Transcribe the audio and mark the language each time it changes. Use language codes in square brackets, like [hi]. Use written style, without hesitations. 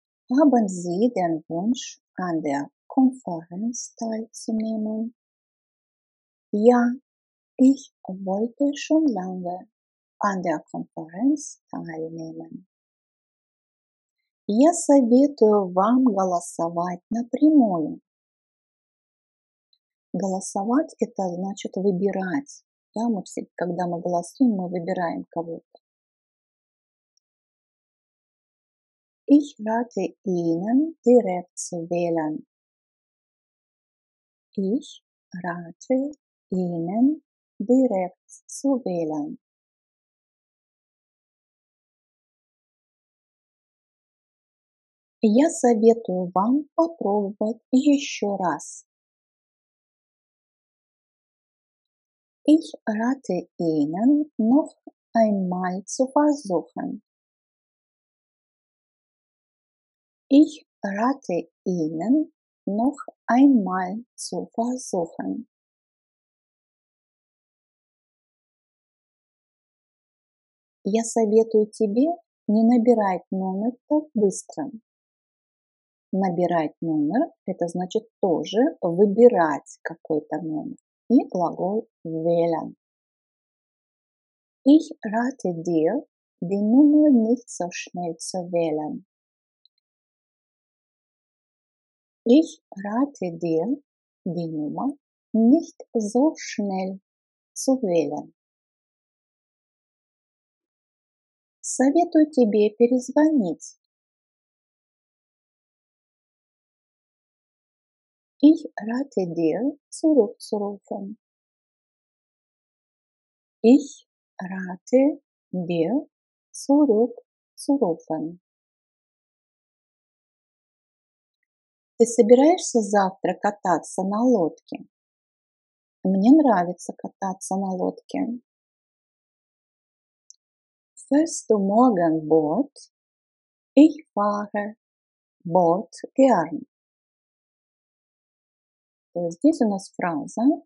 [de] Haben Sie den Wunsch, an der Konferenz teilzunehmen? Ja, ich wollte schon lange an der Konferenz teilnehmen. [ru] Я советую вам голосовать напрямую. Голосовать – это значит выбирать. Да, когда мы голосуем, мы выбираем кого-то. [de] Ich rate Ihnen, direkt zu wählen. Ich rate Ihnen, direkt zu wählen. [ru] Я советую вам попробовать еще раз. [de] Ich rate Ihnen, noch einmal zu versuchen. Ich rate Ihnen, noch einmal zu versuchen. [ru] Я советую тебе не набирать номер так быстро. Набирать номер – это значит тоже выбирать какой-то номер. И глагол wählen. [de] Ich rate dir, die Nummer nicht so schnell zu wählen. Ich rate dir, die Nummer nicht so schnell zu wählen. [ru] Советую тебе перезвонить. [de] Ich rate dir, zurückzurufen. Ich rate dir, zurückzurufen. [ru] Ты собираешься завтра кататься на лодке? Мне нравится кататься на лодке. [de] Fährst du morgen Boot? Ich fahre Boot gern. [ru] То есть здесь у нас фраза